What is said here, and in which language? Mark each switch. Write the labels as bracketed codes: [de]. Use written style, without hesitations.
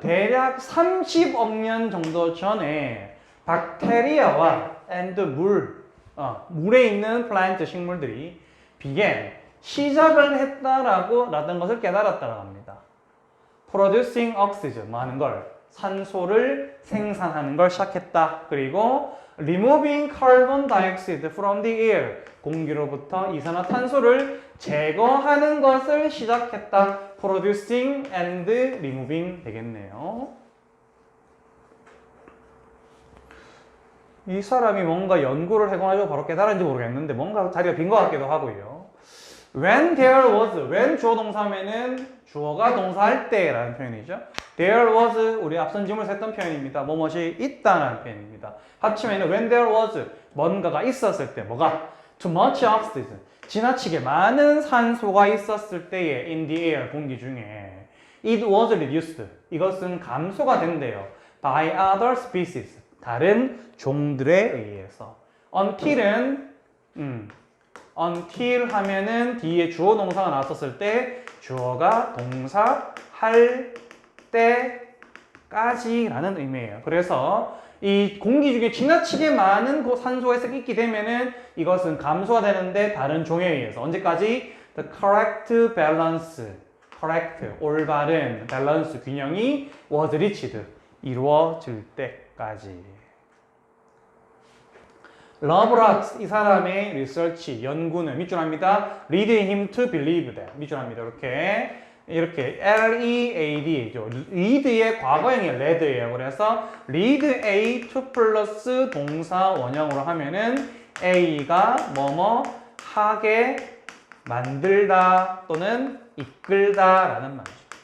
[ko] 대략 30억 년 정도 전에 박테리아와 [en] and [ko] 물에 있는 플란트 식물들이 [en] began [ko] 시작을 라는 것을 깨달았다고 합니다. [en] producing oxygen [ko] 뭐 하는 걸 산소를 생산하는 걸 시작했다. 그리고 [en] removing carbon dioxide from the air [ko] 공기로부터 이산화탄소를 제거하는 것을 시작했다. [en] producing and removing [ko] 되겠네요. 이 사람이 뭔가 연구를 해가지고 바로 깨달은지 모르겠는데 뭔가 자리가 빈 것 같기도 하고요. [en] When there was, when [ko] 주어 동사면은 주어가 동사할 때라는 표현이죠. [en] There was, [ko] 우리 앞선 지문에서 했던 표현입니다. 뭐뭐이 있다라는 표현입니다. 합치면은 [en] when there was, [ko] 뭔가가 있었을 때, 뭐가? [en] Too much oxygen, [ko] 지나치게 많은 산소가 있었을 때에 [en] in the air, [ko] 공기 중에 [en] it was reduced, [ko] 이것은 감소가 된대요. [en] By other species, [ko] 다른 종들에 의해서. [en] Until은 until [ko] 하면은 뒤에 주어 동사가 나왔었을 때 주어가 동사 할 때까지라는 의미예요. 그래서 이 공기 중에 지나치게 많은 산소가 있게 되면은 이것은 감소가 되는데 다른 종에 의해서 언제까지? [en] The correct balance, correct, [ko] 올바른 밸런스 균형이 [en] was reached, [ko] 이루어질 때까지. 러브락스 이 사람의 리서치 연구는 밑줄 합니다. [en] Lead him to believe that [ko] 밑줄 합니다. 이렇게 L-E-A-D죠. lead의 과거형이 lead예요. 그래서 [en] lead A to [ko] 플러스 동사 원형으로 하면은 A가 뭐뭐 하게 만들다 또는 이끌다라는 말이죠.